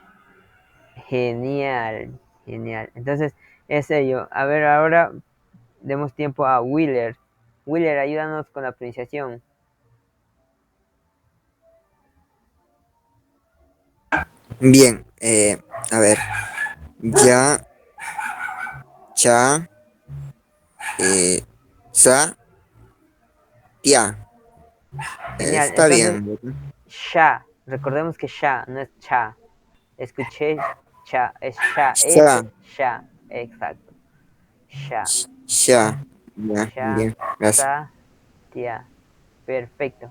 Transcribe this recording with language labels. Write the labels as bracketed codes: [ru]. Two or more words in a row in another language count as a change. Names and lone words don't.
[es] Genial, genial. Entonces, es ello. A ver, ahora demos tiempo a Wheeler. Wheeler, ayúdanos con la pronunciación. Bien, a ver, ya, cha, eh, sa, tia. Genial. Está Entonces, bien, ¿verdad? sha. Recordemos que sha, no es cha. Escuché cha, es sha, Sha, S, sha. Exacto. Sha, sha. Ya, sha, bien, gracias. sa, tia. Perfecto.